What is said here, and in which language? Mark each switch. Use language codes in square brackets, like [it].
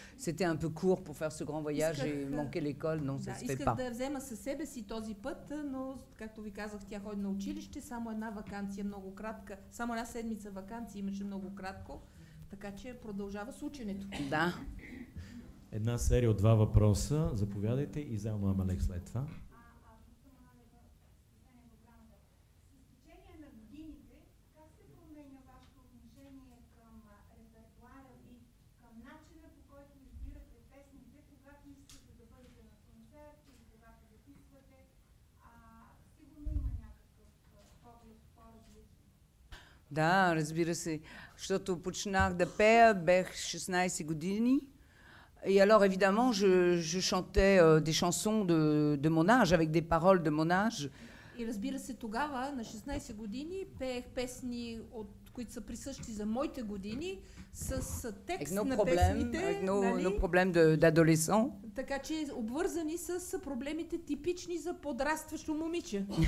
[fr] C'était un peu court pour faire ce grand voyage et manquer l'école, non, ça se fait pas. [bg] Исках да взема със себе си този път, но, както ви казах, тя ходи на училище, само една ваканция, много кратка, само една седмица ваканция имаше много кратко, така че продължава с ученето. Да. Една серия от 2 въпроса. Заповядайте и Зелма Амалек след това. Да, разбира се, защото почнах да пея, бях 16 години. [fr] Et alors évidemment, je chantais des chansons de mon âge, avec des paroles de mon âge. [bg] И разбира се, тогава, на 16 години, пеех песни, които са присъщи за моите години, с текст на песните. [fr] Avec nos problèmes d'adolescents. [bg] Така че обвързани с проблемите типични за подрастващо момиче.